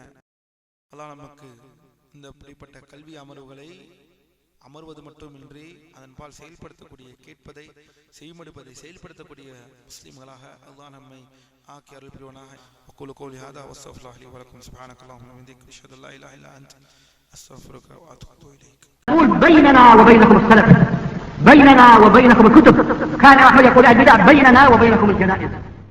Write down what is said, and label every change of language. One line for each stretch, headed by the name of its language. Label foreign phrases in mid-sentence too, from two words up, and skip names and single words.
Tamil: அல்லாஹ் நமக்கு இந்த இப்படிப்பட்ட கல்வி அமர்வுகளை அமர்வது மட்டுமின்றி அதன்பால் செயல்படுத்தக்கூடிய, கேட்பதை செய்மடுப்பதை செயல்படுத்தக்கூடிய முஸ்லிம்களாக அல்லாஹ் நம்மை ஆக்கி அருள் புரிவானாக.
Arabic: أقول قولي هذا وأستغفر الله لي ولكم سبحانك اللهم وبحمدك أشهد أن لا إله إلا أنت أستغفرك وأتوب إليك. بيننا وبينكم السلف، بيننا وبينكم الكتب. كان أحمد يقول البدع بيننا وبينكم الجنائز.